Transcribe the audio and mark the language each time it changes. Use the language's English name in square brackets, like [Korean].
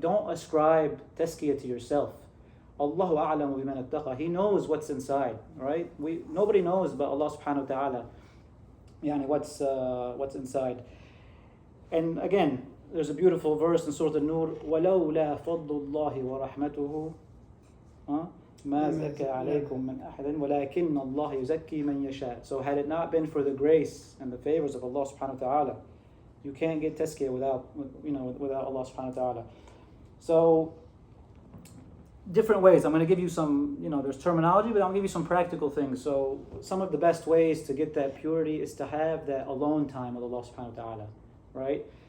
[English] Don't ascribe tazkiyah to yourself. [Arabic] Allahu a'lamu biman ittaqa. [English] He knows what's inside, right? Nobody knows but Allah subhanahu wa ta'ala, what's inside. And again, there's a beautiful verse in Surah An-Nur, [Arabic] وَلَوْلَا فَضْلُ اللَّهِ وَرَحْمَتُهُ ما زكى عليكم من أحد ولكن الله يزكي من يشاء. [English] So had it not been for the grace and the favors of Allah subhanahu wa ta'ala, you can't get tazkiyah without Allah subhanahu wa ta'ala. So different ways. I'm going to give you some, there's terminology, but I'll give you some practical things. So some of the best ways to get that purity is to have that alone time with Allah subhanahu wa ta'ala, right?